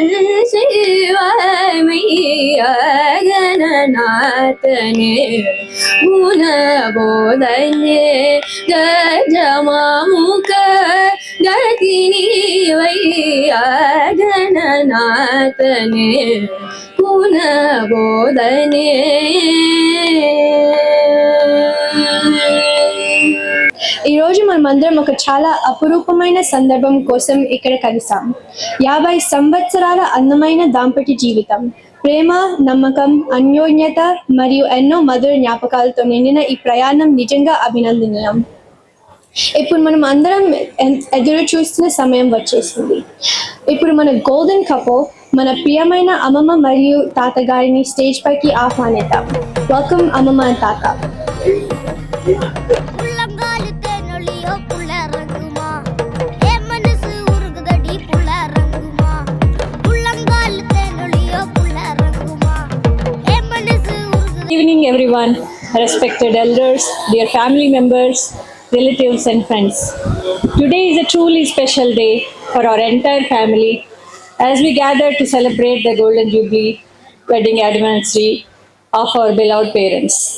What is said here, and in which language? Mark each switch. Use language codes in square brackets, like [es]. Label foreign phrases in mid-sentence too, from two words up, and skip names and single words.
[ta] செய்வாய்மையா கணநாதனே குணபோதனே கஜமாமுக கதினி வையா கணநாதனே குணபோதனே [te] ఈరోజు మనమందరం ఒక చాలా అపురూపమైన సందర్భం కోసం ఇక్కడ కలిసాం. 50 సంవత్సరాల అందమైన దాంపత్య జీవితం, ప్రేమ, నమ్మకం, అన్యోన్యత మరియు ఎన్నో మధుర జ్ఞాపకాలతో నిండిన ఈ ప్రయాణం నిజంగా అభినందనీయం. ఇప్పుడు మనం అందరం ఎదురు చూస్తున్న సమయం వచ్చేసింది. ఇప్పుడు మన [en] golden couple, [te] మన ప్రియమైన అమ్మమ్మ మరియు తాతగారిని స్టేజ్ పైకి ఆహ్వానిద్దాం. వెల్కమ్ అమ్మమ్మ అండ్ తాత. [ta] உள்ளங்காலு தேனொளியோ புள்ள இறங்குமா என் மனசு உருகுதடி புள்ள இறங்குமா உள்ளங்காலு தேனொளியோ புள்ள இறங்குமா என் மனசு உருகுதடி. [en] Good evening, everyone, respected elders, dear family members, relatives, and friends. Today is a truly special day for our entire family as we gather to celebrate the Golden Jubilee wedding anniversary of our beloved parents.